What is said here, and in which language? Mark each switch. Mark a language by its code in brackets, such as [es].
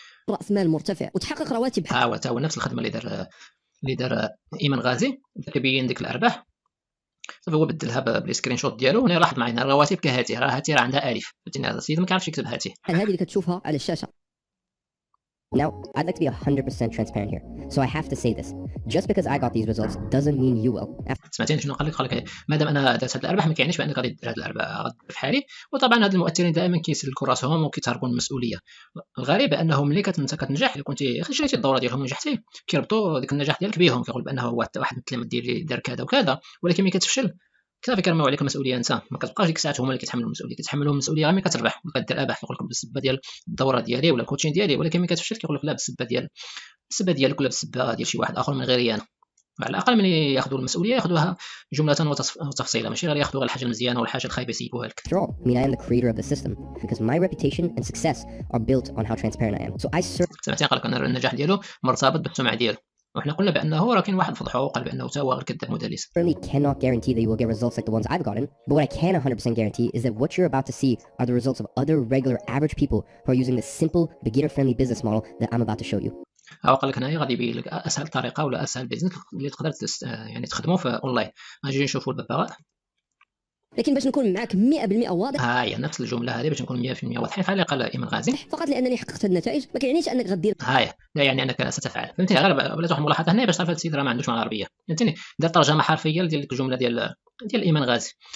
[ar] راس مال مرتفع وتحقق رواتب. هو نفس الخدمه اللي دار ايمان غازي، كيبين ديك الارباح. صافي هو بدلها بالسكرين شوت ديالو. هنا لاحظ معايا الرواتب كهاتي، راه هاتي راه عندها الف، فهمتيني. هذا السيد ما كيعرفش يكتب هاتي. هذه اللي كتشوفها على الشاشه. [en] Now, I'd like to be 100% transparent here. So I have to say this. Just because I got these results doesn't mean you will. [ar] سمعتيني شنو قال لك؟ مادام انا درت هاد الارباح ما كيعنيش بانك غادي دير هاد الارباح، غادي في حالي. وطبعا هاد المؤثرين دائما كيسلكوا راسهم وكيتهربوا من المسؤوليه. الغريب انهم ملي انت كتنجح، الا كنتي شريتي الدوره ديالهم ونجحتي، كيربطوا ديك النجاح ديالك بهم، كيقول بانه هو واحد التلاميذ ديالي دار كذا وكذا. ولكن ملي كتفشل صافي كيرميو عليك المسؤوليه انت، ما كتبقاش ديك الساعات هما اللي كيتحملوا المسؤوليه. كيتحملوا المسؤوليه غير ملي كتربح وكدير ارباح، كيقول لك بالسبه ديال الدوره ديالي ولا الكوتشين ديالي. ولكن ملي كتفشل كيقول لك لا، بالسبه ديالك ولا بالسبه ديال شي واحد اخر من غيري انا. على الاقل ملي ياخذوا المسؤوليه ياخذوها جمله وتفصيلا، ماشي غير ياخذوا الحاجه المزيانه والحاجه الخايبه يسيبوها لك. [en] After all, I mean, I am the creator of the system because my reputation and success are built on how transparent I am. So I [ar] سمعتي قال لك ان النجاح ديالو مرتبط بالسمعه ديالو، وحنا قلنا بانه راه كاين واحد فضحو وقال بانه تا هو غير كذاب مدلس. [en] certainly cannot guarantee that you will get results like the ones I've gotten, but what I can 100% guarantee is that what you're about to see are the results of other regular average people who are using the simple beginner-friendly business model that I'm about to show you. [ar] هو قال لك هنايا غادي يبين لك اسهل طريقه ولا اسهل بيزنس اللي تقدر يعني تخدمه في اونلاين. غنجي نشوفوا الببغاء. لكن باش نكون معاك 100% واضح، ها هي نفس الجمله هذه باش نكون 100% واضحين فعلا قال ايمن غازي. فقط لانني حققت هذه النتائج ما كيعنيش انك غدير. ها هي لا يعني انك ستفعل، فهمتني؟ غير بلاتي واحد الملاحظه هنا باش تعرف هذا السيد راه ما عندوش مع العربيه، فهمتني؟ دار ترجمه حرفيه ديال ديك الجمله ديال ايمن غازي.